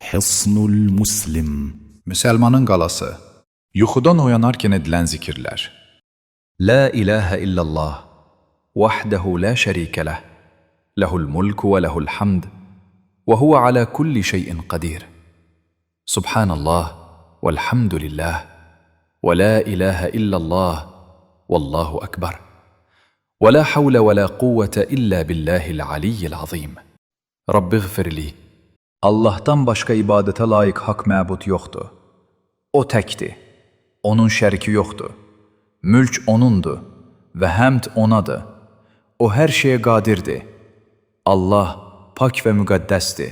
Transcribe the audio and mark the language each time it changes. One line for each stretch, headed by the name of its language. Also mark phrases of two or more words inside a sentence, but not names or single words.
Azerbaijani: Hisnul Muslim. Müsəlmanın qalası. Yuxudan oyanarkən edilən zikirlər.
Arabic: لا إله إلا الله وحده لا شريك له له الملك وله الحمد وهو على كل شيء قدير سبحان الله والحمد لله ولا إله إلا الله والله أكبر ولا حول ولا قوة إلا بالله العلي العظيم رب اغفر لي.
Azerbaijani: Allahdan başqa ibadətə layiq haqq məbud yoxdur. O təkdir. Onun şəriki yoxdur. Mülk O'nundur və həmd O'nadır. O hər şeyə qadirdir. Allah pak və müqəddəsdir.